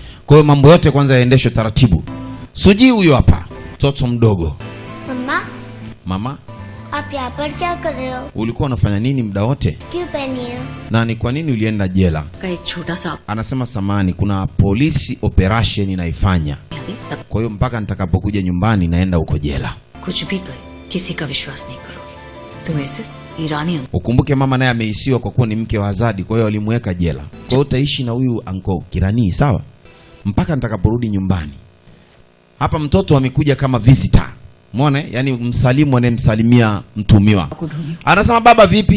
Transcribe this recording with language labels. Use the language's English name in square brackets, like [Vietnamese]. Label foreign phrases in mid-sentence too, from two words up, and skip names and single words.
[Swahili] Kwa hiyo mambo yote kwanza yaendeshwe taratibu. Suji huyo hapa, mtoto mdogo. [Hindi] मम्मा [Swahili] Mama, [Hindi] आप यहाँ पर क्या कर रहे हो? [Swahili] ulikuwa unafanya nini muda wote? [Hindi] क्यों पहनी है? [Swahili] Na ni kwa nini ulienda jela? [Hindi] का एक छोटा सा [Swahili] Anasema samani, kuna polisi operation inaifanya. [Hindi] तब [Swahili] Kwa hiyo mpaka nitakapokuja nyumbani naenda huko jela. [Hindi] कुछ भी करे किसी का विश्वास नहीं करोगे. तुम्हें सिर्फ ईरानी [Swahili] Ukumbuke mama naye ameisiwa kwa kuwa ni mke wa Azadi, kwa hiyo walimweka jela. Kwa hiyo utaishi na huyu anko Kirani, sawa? Mpaka nitakaporudi nyumbani. Hapa mtoto amekuja kama visitor. Umeona? Yaani msalimu anemsalimia mtumiwa. Anasema baba vipi?